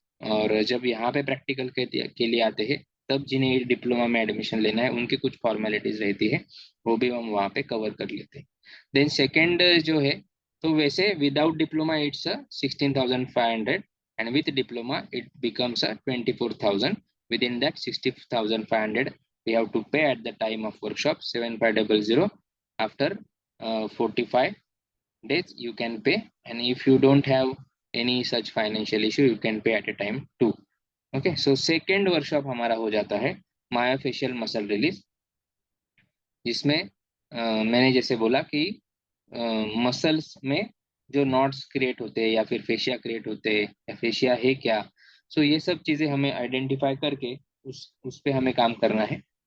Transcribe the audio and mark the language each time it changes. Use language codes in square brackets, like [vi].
[hi] और जब यहाँ पे प्रैक्टिकल के लिए आते हैं, तब जिन्हें डिप्लोमा में एडमिशन लेना है उनकी कुछ फॉर्मेलिटीज रहती है, वो भी हम वहाँ पे कवर कर लेते हैं। [en] then second [hi] जो है, तो वैसे [en] Without diploma it's 16,500, and with diploma it becomes 24,000। With in that 60,500 we have to pay at the time of workshop 7,500 after 45 days you can pay, and if you don't have any such financial issue you can pay at a time too. [hi] Okay, so second workshop हमारा हो जाता है myofascial muscle release, जिसमें मैंने जैसे बोला कि muscles में जो नॉट्स क्रिएट होते हैं या फिर फेशिया क्रिएट होते हैं, या फेशिया है क्या, सो ये सब चीज़ें हमें आइडेंटिफाई करके उस पे हमें काम करना है।